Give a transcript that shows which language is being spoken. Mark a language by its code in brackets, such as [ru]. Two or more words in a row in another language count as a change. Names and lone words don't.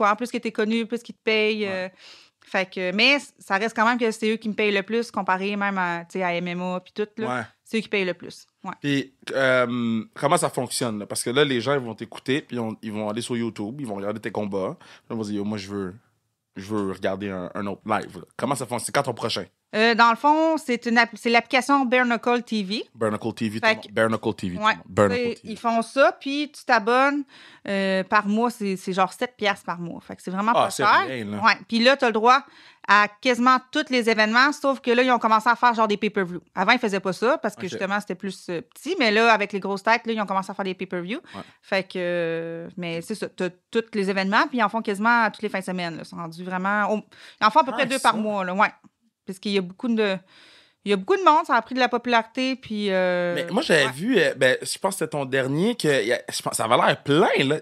[fr] En plus que tu es connu, plus qu'ils te payent. Fait que, mais ça reste quand même que c'est eux qui me payent le plus, comparé même à MMA puis tout. Là. C'est eux qui payent le plus. Puis, comment ça fonctionne? Là? Parce que là, les gens ils vont t'écouter, puis ils vont aller sur YouTube, ils vont regarder tes combats. Puis ils vont dire, moi, je veux regarder un autre live. Là. Comment ça fonctionne? C'est quand ton prochain? Dans le fond, c'est l'application Bare Knuckle TV. Bare Knuckle TV. Bare Knuckle TV. Ouais, Bare Knuckle TV. Ils font ça, puis tu t'abonnes par mois. C'est genre 7$ par mois. Fait que c'est vraiment pas cher. Bien, là. Ouais. Puis là, tu as le droit à quasiment tous les événements, sauf que là, ils ont commencé à faire genre des pay-per-view. Avant, ils faisaient pas ça parce que justement, c'était plus petit. Mais là, avec les grosses têtes, là, ils ont commencé à faire des pay-per-view. Ouais. Fait que, mais c'est ça. Tu as tous les événements, puis ils en font quasiment toutes les fins de semaine. Là. Ils sont rendus vraiment. Ils en font à peu près 2 par mois. Là. Ouais. Parce qu'il y a beaucoup de Il y a beaucoup de monde, ça a pris de la popularité, puis... Mais moi, j'avais vu, je pense que c'était ton dernier, je pense, ça avait l'air plein, là.